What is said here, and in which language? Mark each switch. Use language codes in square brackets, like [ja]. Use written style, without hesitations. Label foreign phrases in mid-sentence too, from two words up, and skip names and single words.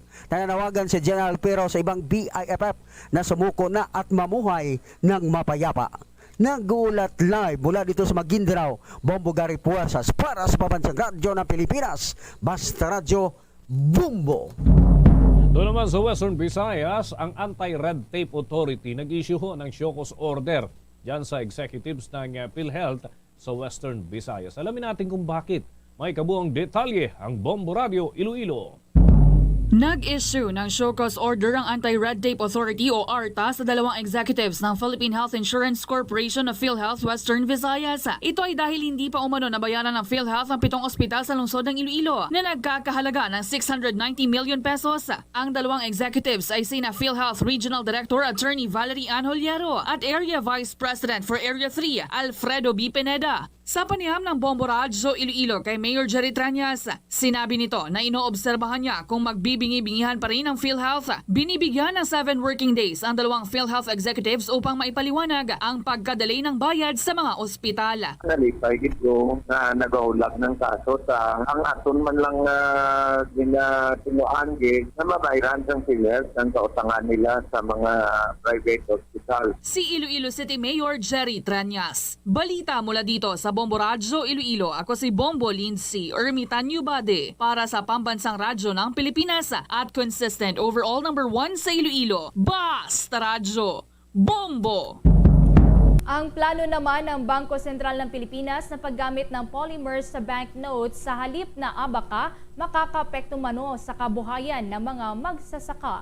[tl] Nananawagan si General Pero sa ibang BIFF na sumuko na at mamuhay ng mapayapa. Nagulat live mula dito sa Maguindanao, Bombo Gary Puersas para sa Pambansang Radyo ng Pilipinas, Basta Radyo Bumbo. Doon naman sa Western Visayas, ang Anti-Red Tape Authority nag-issue ho ng [en] show cause order [tl] dyan sa executives ng PhilHealth sa Western Visayas. Alamin natin kung bakit. May kabuang detalye ang Bombo Radio Iloilo. Nag-issue ng [en] show cause order [tl] ang Anti-Red Tape Authority o ARTA sa 2 executives ng Philippine Health Insurance Corporation of PhilHealth Western Visayas. Ito ay dahil hindi pa umano nabayaran ng PhilHealth ang 7 ospital sa lungsod ng Iloilo na nagkakahalaga ng 690 million pesos. Ang 2 executives ay sina PhilHealth Regional Director Attorney Valerie Ann Holyero at Area Vice President for Area 3 Alfredo B. Pineda. Sa panayam ng Bombo Radio Iloilo kay Mayor Jerry Tranyas, sinabi nito na inoobserbahan niya kung magbibingi-bingihan pa rin ng PhilHealth. Binibigyan ng 7 [en] working days [tl] ang 2 PhilHealth executives upang maipaliwanag ang pagkadelay ng bayad sa mga ospital. [hil] Nalipay ito na nagahulak ng kaso sa ang aton man lang tinuan na mabayaran ng PhilHealth ang kautangan nila sa mga [en] private hospital. [tl] Si Iloilo City Mayor Jerry Tranyas. Balita mula dito sa Bombo Radio Iloilo. Ako si Bombo Lindsay Ermitan Newbade para sa Pambansang Radyo ng Pilipinas at [en] consistent overall number 1 [tl] sa Iloilo. Basta Radyo Bombo! Ang plano naman ng Bangko Sentral ng Pilipinas na paggamit ng polymers sa banknotes sa halip na abaka makakapekto mano sa kabuhayan ng mga magsasaka.